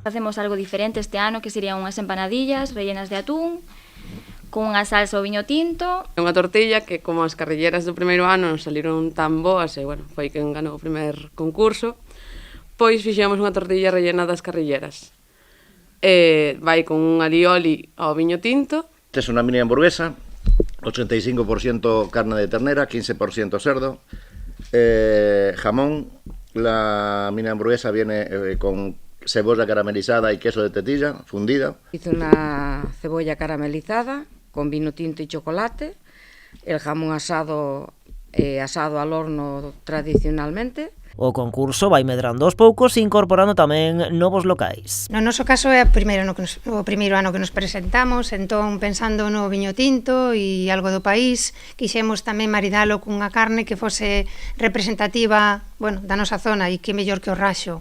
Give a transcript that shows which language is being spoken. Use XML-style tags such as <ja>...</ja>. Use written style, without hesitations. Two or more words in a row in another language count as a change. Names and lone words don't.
<gl>Facemos algo diferente este ano, que serían unhas empanadillas rellenas de atún, con unha salsa ao viño tinto. Unha tortilla que, como as carrilleras do primeiro ano non saliron tan boas, e, bueno, foi quen ganou o primer concurso, pois fixemos unha tortilla rellena das carrilleras. Vai con un alioli ao viño tinto.</gl> <es>Esta es una mini hamburguesa, 85% carne de ternera, 15% cerdo, jamón. La mini hamburguesa viene con cebolla caramelizada y queso de tetilla fundida. Hice una cebolla caramelizada con vino tinto y chocolate, el jamón asado al horno tradicionalmente.</es> <gl>O concurso vai medrando aos poucos, incorporando tamén novos locais. No noso caso é o primeiro ano que nos presentamos, entón pensando no viño tinto e algo do país, quixemos tamén maridalo cunha carne que fose representativa, bueno, da nosa zona, e que mellor que o raxo.</gl>